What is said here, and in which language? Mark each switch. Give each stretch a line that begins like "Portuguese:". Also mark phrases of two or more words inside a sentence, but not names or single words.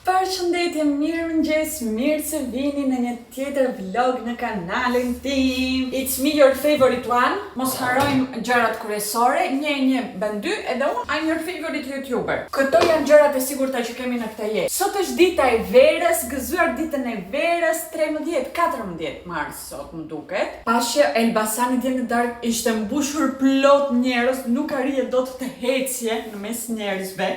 Albanian: Përshëndetje, mirëmëngjes, mirë se vini në një tjetër vlog në kanalin tim.
English: It's me, your favorite one.
Albanian: Mos harrojmë gjërat kryesore, një bën dy, edhe unë
English: I'm your favorite YouTuber.
Albanian: Këto janë gjërat e sigurta që kemi në këtë jetë. Sot është dita e verës, gëzuar ditën e verës, 13-14 mars sot më duket. Pashë Elbasani dje në darkë ishte mbushur plot njerëz, nuk arrije dot të hecje në mes njerëzve.